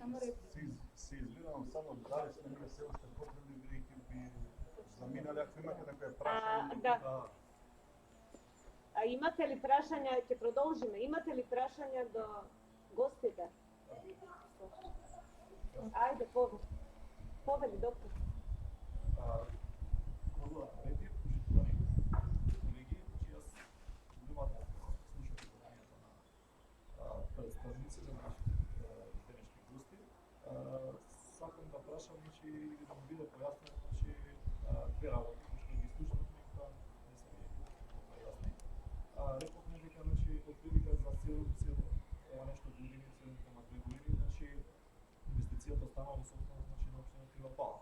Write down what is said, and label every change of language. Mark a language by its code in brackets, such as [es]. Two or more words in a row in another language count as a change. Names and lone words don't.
[mk] Се извинувам, само дали сме ние се уште потребни, бидејќи би заминале, ако имате некоја прашање. Да. А имате ли прашања, ќе продолжиме, имате ли прашања до гостите? Ајде, повели, доктор. [sl] Hvala lepi, poštovani kolegi. [mk] Jaz vнимателно слушам изложението на представниците на нашите денешни гости. Сакам да прашам или да ми биде појаснено две работи, што ги слушнав, некоја не се ми појасни. Рековме дека отприлика за 7 ова нешто години, 7,2 години, инвестицијата станала во собственост на општина Крива Пала.